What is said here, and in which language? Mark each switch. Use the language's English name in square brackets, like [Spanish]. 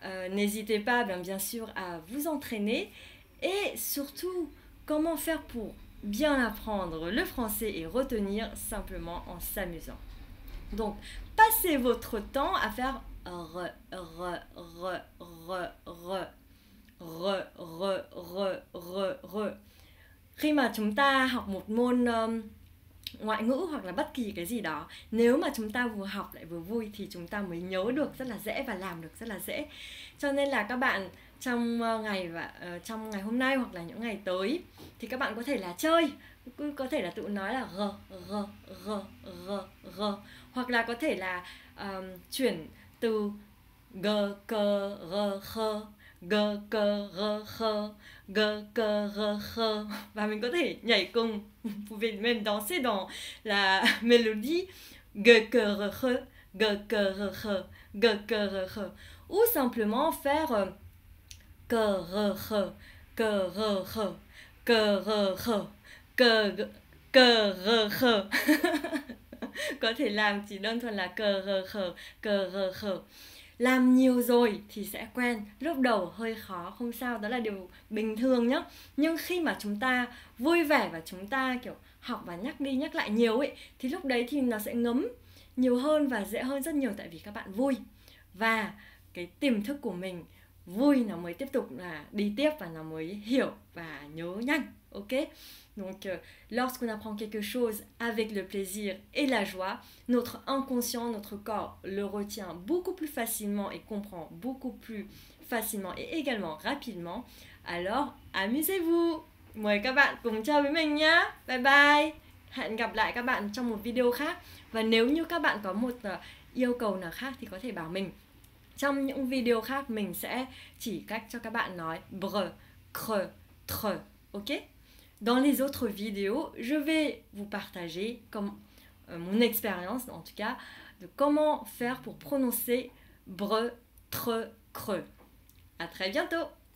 [French] N'hésitez pas, bien sûr, à vous entraîner. Et surtout, comment faire pour bien apprendre le français et retenir simplement en s'amusant. Donc, passez votre temps à faire re, re, re, re, re, re, re, re, re, re. [Vietnamese] Khi mà chúng ta học một môn ngoại ngữ hoặc là bất kỳ cái gì đó, nếu mà chúng ta vừa học lại vừa vui thì chúng ta mới nhớ được rất là dễ và làm được rất là dễ. Cho nên là các bạn trong ngày hôm nay hoặc là những ngày tới thì các bạn có thể là chơi, có thể là tự nói là g, g, g, g, g, hoặc là có thể là chuyển từ g, c, r, kh, g, c, r, kh, g, c, r, kh, và mình có thể nhảy cùng. [French] Vous pouvez même danser dans la mélodie g, c, r, kh, g, c, r, kh, g, c, r, kh, ou simplement faire c, r, kh, c, r, kh, c, r, kh, c, r, kh. [Vietnamese] Có thể làm chỉ đơn thuần là c, r, kh, c, r, kh. Làm nhiều rồi thì sẽ quen. Lúc đầu hơi khó, không sao, đó là điều bình thường nhé. Nhưng khi mà chúng ta vui vẻ và chúng ta kiểu học và nhắc đi nhắc lại nhiều ấy, thì lúc đấy thì nó sẽ ngấm nhiều hơn và dễ hơn rất nhiều, tại vì các bạn vui. Và cái tiềm thức của mình vui nó mới tiếp tục là đi tiếp và nó mới hiểu và nhớ nhanh. Ok? [French] Donc, lorsqu'on apprend quelque chose avec le plaisir et la joie, notre inconscient, notre corps le retient beaucoup plus facilement et comprend beaucoup plus facilement et également rapidement. Alors, amusez-vous! [Vietnamese] Mời các bạn cùng chơi với mình nhé! Bye bye! Hẹn gặp lại các bạn trong một video khác. Và nếu như các bạn có một yêu cầu nào khác thì có thể bảo mình. Trong những video khác mình sẽ chỉ cách cho các bạn nói br, kr, tr. Ok? [French] dans les autres vidéos, je vais vous partager mon expérience, en tout cas, de comment faire pour prononcer bre, tre, creux. À très bientôt!